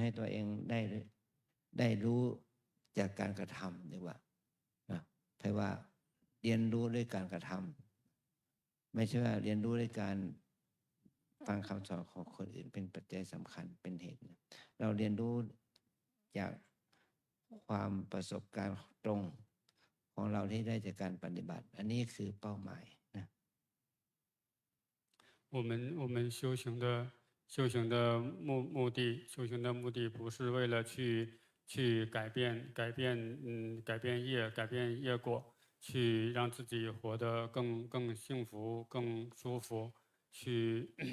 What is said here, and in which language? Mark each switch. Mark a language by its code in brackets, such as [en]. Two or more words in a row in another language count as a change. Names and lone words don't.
[th] ให้ตัวเองได้รู้จากการกระทำดีกว่าแปลว่าเรียนรู้ด้วยการกระทำไม่ใช่ว่าเรียนรู้ด้วยการฟังคำสอนของคนอื่นเป็นปัจจัยสำคัญเป็นเหตุเราเรียนรู้จากความประสบการณ์ตรงของเราที่ได้จากการปฏิบัติอันนี้คือเป้าหมายนะ [zh] 我们修行的目的不是为了去改变业果，去让自己活得更幸福、更舒服，去